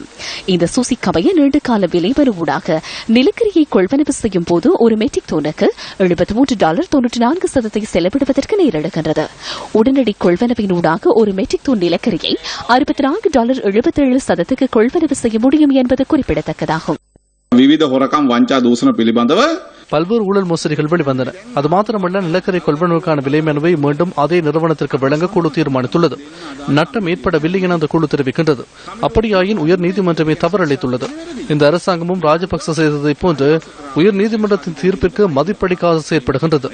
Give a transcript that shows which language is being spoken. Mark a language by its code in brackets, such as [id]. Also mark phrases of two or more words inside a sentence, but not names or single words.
[ta] இந்த சூசிக்கமைய நீண்டகால விலைமனு ஊடாக நிலக்கரியை கொள்வனவு செய்யும் போது ஒரு மெட்ரிக் டனுக்கு $73.94 செலவிடுவதற்கு நேரிடுகின்றது. உடனடி கொள்வனவினூடாக ஒரு மெட்ரிக் டன் நிலக்கரியை $64.77 கொள்வனவு செய்ய முடியும் என்பது குறிப்பிடத்தக்கதாகும். [si] විවිධ හොරකම් වංචා දූෂණ පිළිබඳව [ta] பல்வேறு ஊழல் மோசடிகள் வெளிவந்தன. அது மாத்திரமல்ல, நிலக்கரி கொள்வனவுக்கான விலை மனுவை மீண்டும் அதே நிறுவனத்திற்கு வழங்க குழு தீர்மானித்துள்ளது. நட்டம் ஏற்படவில்லை என அந்த குழு தெரிவிக்கின்றது. அப்படியாயின் உயர் நீதிமன்றமே தவறளித்துள்ளது. இந்த அரசாங்கமும் ராஜபக்ச செய்ததை போன்று உயர் நீதிமன்றத்தின் தீர்ப்பிற்கு மதிப்பளிக்காது செயற்படுகின்றது.